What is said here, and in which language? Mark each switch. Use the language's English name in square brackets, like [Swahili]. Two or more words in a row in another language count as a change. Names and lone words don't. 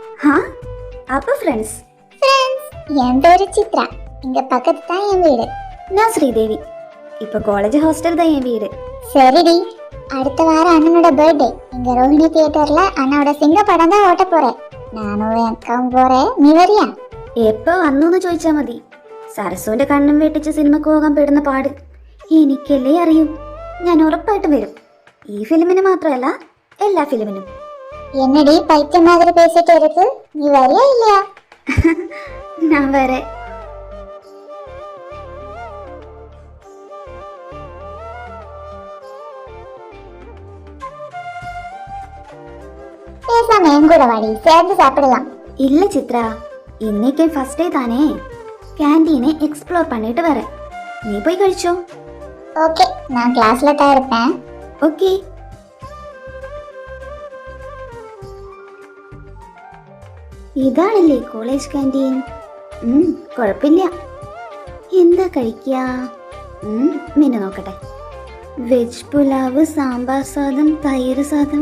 [Tamil] அப்ப ஃப்ரெண்ட்ஸ். என் பேரு சித்ரா. இங்க பக்கத்து தான் என் வீடு. நான் ஸ்ரீதேவி. இப்ப காலேஜ் ஹாஸ்டல் தான் என் வீடு. சரிடி, அடுத்த வாரம் அண்ணனோட பர்த்டே. இங்க ரோஹிணி தியேட்டர்ல அண்ணனோட சிங்க படம் தான் ஓட்ட போறேன். நானும் என் அக்காவும் போறேன், [Malayalam] നീ വരിയാ? എപ്പോ വന്നൂന്ന് ചോദിച്ചാ മതി. സരസുവിന്റെ കണ്ണും വെട്ടിച്ച് സിനിമക്ക് പോകാൻ പെടുന്ന പാട് എനിക്കല്ലേ അറിയൂ. ഞാൻ ഉറപ്പായിട്ടും വരും. ഈ ഫിലിമിന് മാത്രമല്ല, എല്ലാ ഫിലിമിനും. [Tamil] என்னடி பைத்தியம் மாதிரி பேசிட்டு இருக்கு, நீ வரியா இல்லையா? நான் வரேன். பேசாம என் கூட வாடி, சேர்ந்து சாப்பிடலாம். இல்ல சித்ரா, இன்னைக்கு ஃபர்ஸ்ட் டே தானே. கேண்டீனை எக்ஸ்ப்ளோர் பண்ணிட்டு வரேன். நீ போய் കഴിച്ചോ? ஓகே, நான் கிளாஸ்ல தான் இருப்பேன். ஓகே. [Malayalam] ഇതാണല്ലേ കോളേജ് ക്യാൻറ്റീൻ. കുഴപ്പമില്ല. എന്താ കഴിക്കുക? മെനു നോക്കട്ടെ. വെജ് പുലാവ്, സാമ്പാർ സാദം, തൈര് സാദം.